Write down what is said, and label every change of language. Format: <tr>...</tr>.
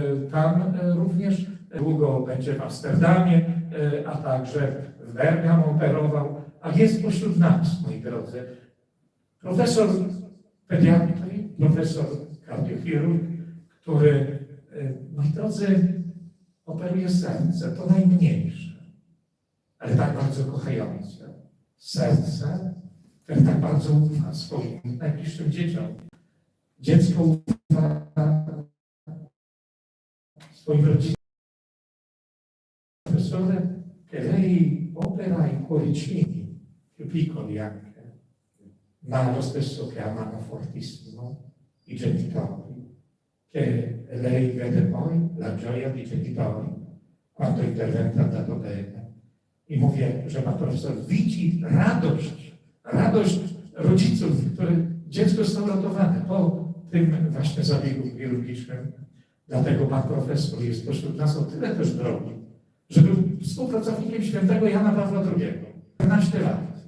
<pl>Tam również długo będzie w Amsterdamie, a także w Bergamo operował, a jest pośród nas, moi drodzy, profesor pediatrii, profesor kardiochirurg, który, moi drodzy, operuje serce, to najmniejsze, ale tak bardzo kochające. Serce, które tak bardzo ufa swoim najbliższym dzieciom. Dziecko ufa swoim rodzicom.</pl> <it>Professore, che lei opera in cuoricini più piccoli anche, ma lo stesso che amano fortissimo i genitori, che lei vede poi la gioia dei genitori quando intervento è andato bene.</it> <pl>I mówię, że pan profesor widzi radość rodziców, które dziecko zostało ratowane po tym właśnie zabiegu chirurgicznym. Dlatego pan profesor jest pośród nas o tyle też drogi, że był współpracownikiem świętego Jana Pawła II. 14 lat.</pl>